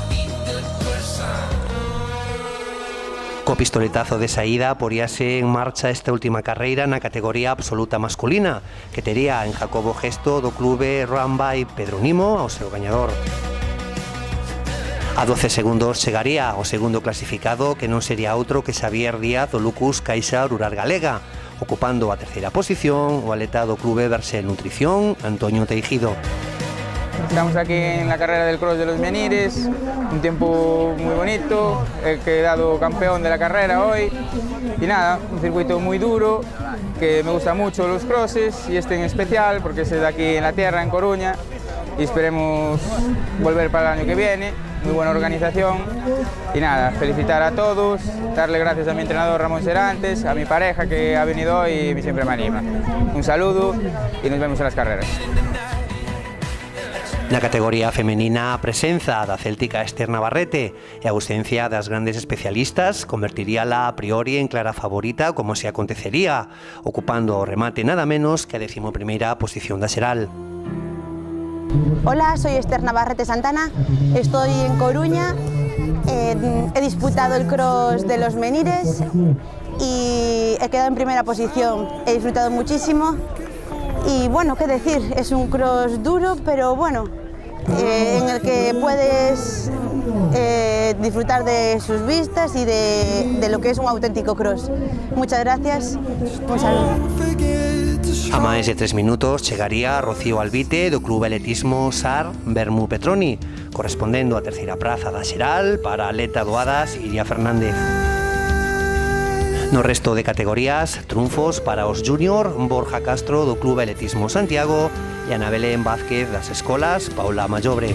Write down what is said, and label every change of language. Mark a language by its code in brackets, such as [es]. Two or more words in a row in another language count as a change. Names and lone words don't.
[gl] Co pistoletazo de saída poríase en marcha esta última carreira na categoría absoluta masculina, que tería en Jacobo Gesto do clube Runby Pedro Nimo ao seu gañador. A 12 segundos chegaría o segundo clasificado, que non sería outro que Xavier Díaz do Lucus Caixa Rural Galega, ocupando a terceira posición o atleta do clube Versel Nutrición, Antonio Teijido. [es] Estamos aquí en la carrera del Cross de los Menires, un tiempo muy bonito, he quedado campeón de la carrera hoy y nada, un circuito muy duro, que me gusta mucho los crosses y este en especial porque es de aquí en la tierra, en Coruña, y esperemos volver para el año que viene, muy buena organización y nada, felicitar a todos, darle gracias a mi entrenador Ramón Serantes, a mi pareja que ha venido hoy y siempre me anima. Un saludo y nos vemos en las carreras. [gl] Na categoría femenina, a presenza da céltica Esther Navarrete e a ausencia das grandes especialistas convertiríala a priori en clara favorita, como se acontecería, ocupando o remate nada menos que a 11ª posición da xeral. [es] Hola, soy Esther Navarrete Santana, estoy en Coruña, he disputado el Cross de los Menires y he quedado en primera posición, he disfrutado muchísimo y bueno, qué decir, es un cross duro, pero bueno, en el que puedes disfrutar de sus vistas y de lo que es un auténtico cross. Muchas gracias, un saludo. [gl] A máis de 3 minutos chegaría Rocío Albite do Club Atletismo SAR Bermú Petroni, correspondendo a terceira praza da xeral para a atleta do Adas Iria Fernández. No resto de categorías, triunfos para os júnior Borja Castro do Club Atletismo Santiago e Ana Belén Vázquez das escolas Paula Mallobre.